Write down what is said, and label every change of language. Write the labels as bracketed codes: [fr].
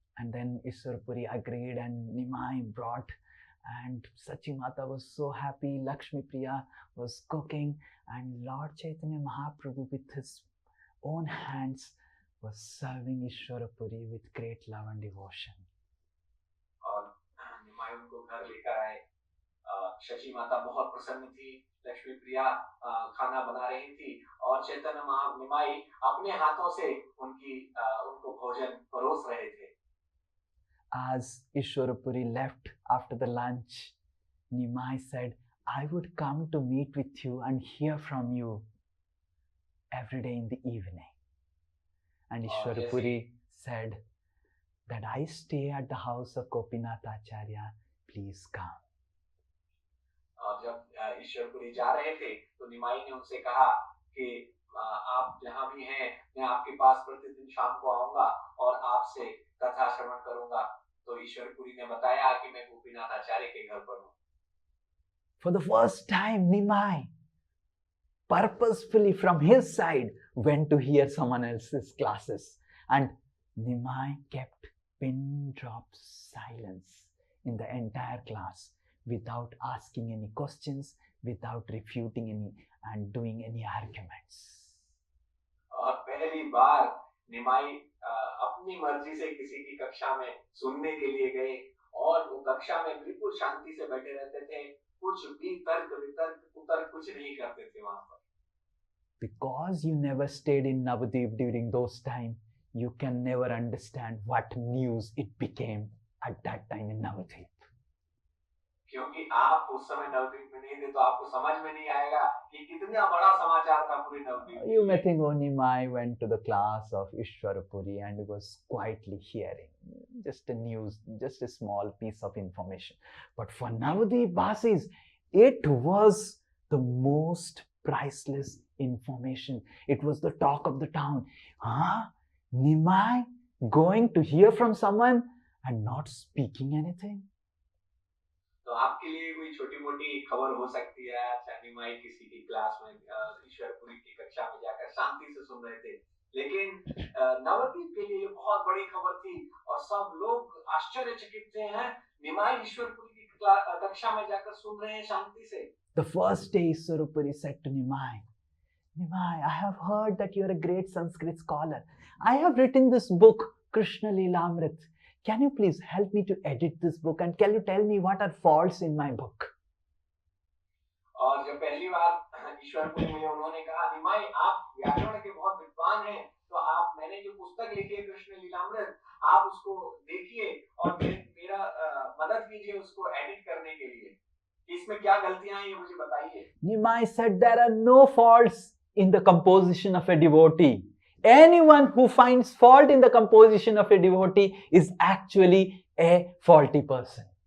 [en] And then Ishwarapuri agreed and Nimai brought, and Sachi Mata was so happy. Lakshmi Priya was cooking, and Lord Chaitanya Mahaprabhu with his own hands was serving Ishwarapuri with great love and devotion. [hi] और निमाई उनको घर लेकर आए। शची माता बहुत प्रसन्न थी, लक्ष्मी प्रिया खाना बना रही थी और चैतन्य निमाई अपने हाथों से उनको भोजन परोस रहे थे। [en] As Ishwarapuri left after the lunch, Nimai said, "I would come to meet with you and hear from you every day in the evening." And Ishwarapuri said that, "I stay at the house of Gopinath Acharya, please come." [hi] और जब ईश्वरपुरी जा रहे थे तो निमाई ने उनसे कहा कि आप जहाँ भी हैं, मैं आपके पास प्रतिदिन शाम को आऊंगा और आपसे कथा श्रवण करूंगा। तो ईश्वरपुरी ने बताया कि मैं गोपीनाथ आचार्य के घर पर हूँ। [en] For the first time, Nimai purposefully from his side went to hear someone else's classes, and Nimai kept pin drop silence in the entire class without asking any questions, without refuting any and doing any arguments. [hi] और पहली बार निमाई अपने अपनी मर्जी से किसी की कक्षा में सुनने के लिए गए और वो कक्षा में बिल्कुल शांति से बैठे रहते थे, कुछ भी तर्क वितर्क कुतर्क कुछ नहीं करते थे वहां पर। [en] Because you never stayed in Navadvip during those times, you can never understand what news it became at that time in Navadvip. [hi] क्योंकि आप उस समय नवद्वीप में नहीं थे तो आपको समझ में नहीं आएगा कि कितना बड़ा समाचार था पूरे नवद्वीप के [en] You may [hi] लिए। [en] think only Mai went to the class of Ishwarapuri and was quietly hearing just a news, just a small piece of information. But for Navadvip Basis, it was the most priceless information. It was the talk of the town. Huh? Nimai going to hear from someone and not speaking anything? [hi] तो आपके लिए कोई छोटी मोटी खबर हो सकती है, चाहे माई किसी की क्लास में ईश्वरपुरी की कक्षा में जाकर शांति से सुन रहे थे, लेकिन नवद्वीप के लिए ये बहुत बड़ी खबर थी और सब लोग आश्चर्यचकित थे। हैं निमाई ईश्वरपुरी की कक्षा में जाकर सुन रहे हैं शांति से। [en] The first day Ishwarapuri said to Nimai, Nimai, I have heard that you are a great Sanskrit scholar. I have written this book, Krishna Lilamrit. Can you please help me to edit this book and can you tell me what are faults in my book? [hi] और जब पहली बार ईश्वरपुरी में उन्होंने कहा, निमाई आप व्याकरण के बहुत विद्वान हैं, तो आप मैंने जो पुस्तक लिखी है कृष्ण लीलामृत, आप उसको देखिए और मेरा मदद कीजिए उसको एडिट करने के लिए। इसमें क्या गलतियां हैं ये मुझे बताइए। [en] Nimai said there are no faults in the composition of a devotee. Anyone who finds fault in the composition of a devotee is actually a faulty person.